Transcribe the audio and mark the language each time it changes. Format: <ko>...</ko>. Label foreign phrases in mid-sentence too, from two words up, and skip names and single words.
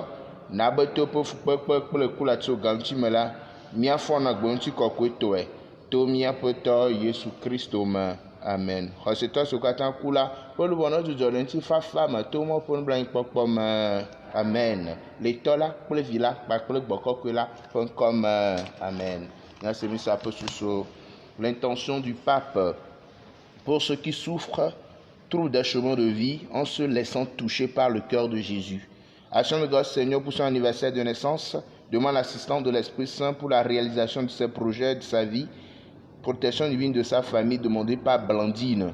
<ee>Na be to ƒe fukpekpe kple kula tso gaŋuti me la, míafɔ na gbe ŋuti kɔkɔe tɔe to míaƒe tɔ Yesu Kristo me. Amen. Xɔsetɔ siwo katã ku la ƒe luʋɔ ne dzudzɔ le ŋutifafa me to Mawu ƒe nublanuikpɔkpɔ me. Amen. Le tɔ la kple vi la kpakple gbɔkɔkoe la ƒe ŋkɔme. Amen. Nyasemi sa ƒe susu.</ee> <fr>L'intention du pape pour ceux qui souffrent, trouvent des chemins de vie en se laissant toucher par le cœur de Jésus. Action de grâce Seigneur pour son anniversaire de naissance, demande l'assistance de l'Esprit Saint pour la réalisation de ses projets, de sa vie, protection divine de sa famille demandée par Blandine.</fr>